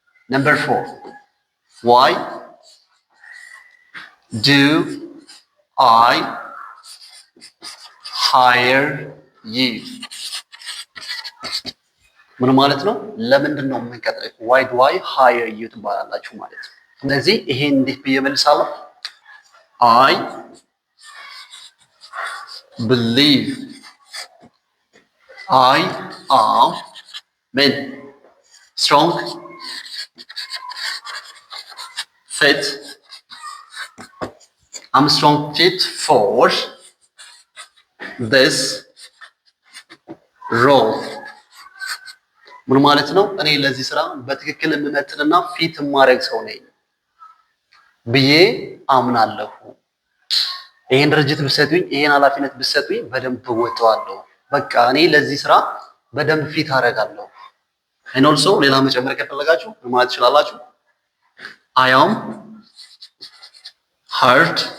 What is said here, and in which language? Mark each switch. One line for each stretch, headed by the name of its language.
English: number 4 why do I hire you?
Amharic: ምን ማለት ነው? ለምንድን ነው የምንቀጥርህ?
English: why do I hire you
Amharic: ትባላላችሁ ማለት ነው። ስለዚህ ይሄን እንዴት ብዬ መልሳለሁ?
English: I believe I am strong, fit I'm strong fit for this role
Amharic: ምን ማለት ነው? እኔ ለዚህ ስራ በትክክል የምመጥንና ፊት የማደርግ ሰው ነኝ ብዬ አምናለሁ። ይሄን ድርጅት ብትሰጡኝ፣ ይሄን ኃላፊነት ብትሰጡኝ በደንብ እወጣዋለሁ። በቃ እኔ ለዚህ ስራ በደንብ ፊት አደርጋለሁ።
English: and also
Amharic: ሌላ መጨመር ከፈለጋችሁ ማለት ትችላላችሁ።
English: I am hard